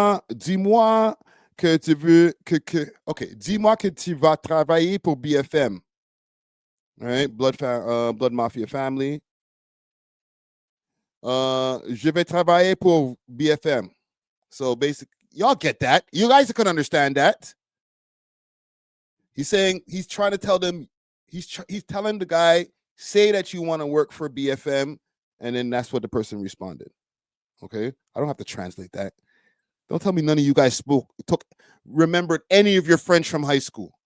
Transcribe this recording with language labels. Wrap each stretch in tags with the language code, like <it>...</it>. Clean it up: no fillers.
<fr>Dis-moi que tu veux okay, dis-moi que tu vas travailler pour BFM.</fr> <en>All right, Blood Mafia family.</en> <fr>Je vais travailler pour BFM.</fr> <en>So basically, y'all get that. You guys can understand that. He's saying, he's trying to tell them, he's telling the guy, say that you want to work for BFM, and then that's what the person responded. Okay, I don't have to translate that. Don't tell me none of you guys remembered any of your French from high school.</en>